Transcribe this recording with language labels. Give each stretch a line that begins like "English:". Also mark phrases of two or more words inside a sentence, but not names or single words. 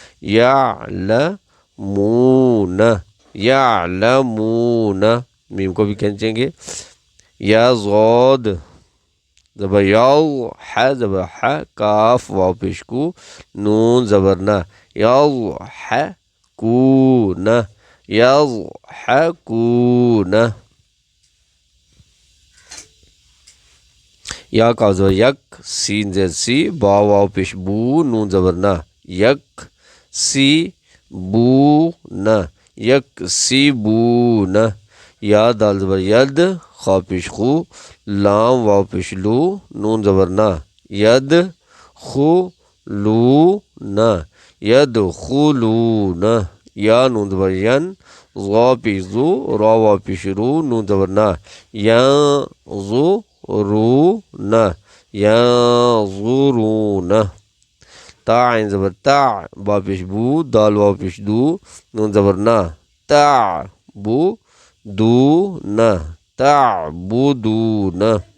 Arabic: یعلمون یعلمون
Urdu: میم کو بھی کھینچیں گے یا ضاد زبر یاو ح زبر ح کاف واو پیش کو نون زبر نا
Arabic: یضحکون یضحکون
Urdu: یا کاف زبر یک سین زیر سی با واو پیش بو نون زبر نا یک سی بو نا یک سی بو نا یا دال زبر ید خا پیش خو لام واو پیش لو نون زبر نا ید خو لو نا ید خو لو نا یا نون زبر ین ضا پیش زو را واو پیش رو نون زبر نا یا زو رو نا یا زو نا تا عین زبر تا با پیش بو دال واو پیش دو نون زبر نا تا بو دو نا تا بو دو نا